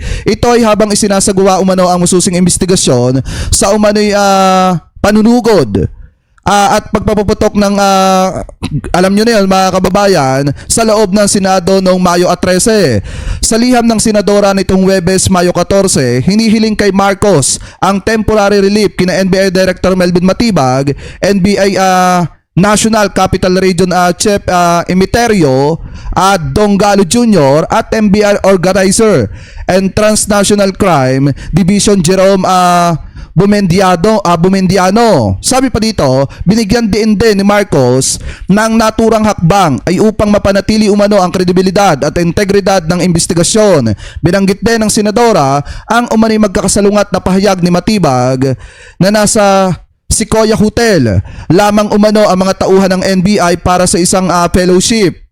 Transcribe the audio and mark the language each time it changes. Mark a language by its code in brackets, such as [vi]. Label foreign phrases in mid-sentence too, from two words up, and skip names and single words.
[tl] Ito ay habang isinasagawa umano ang masusing investigasyon sa umano'y panunugod at pagpapaputok ng alam nyo na yun mga kababayan sa loob ng Senado noong Mayo 13. Sa liham ng Senadora nitong Huwebes, Mayo 14, hinihiling kay Marcos ang [en] temporary relief [tl] kina NBI Director Melvin Matibag, NBI National Capital Region Chief Emeterio at Dongalo Jr. at NBI Organizer and Transnational Crime Division Jerome Bumendiano. Sabi pa dito, binigyan din ni Marcos ng naturang hakbang ay upang mapanatili umano ang kredibilidad at integridad ng investigasyon. Binanggit din ng Senadora ang umano'y magkakasalungat na pahayag ni Matibag na nasa Sequoia Hotel lamang umano ang mga tauhan ng NBI para sa isang fellowship.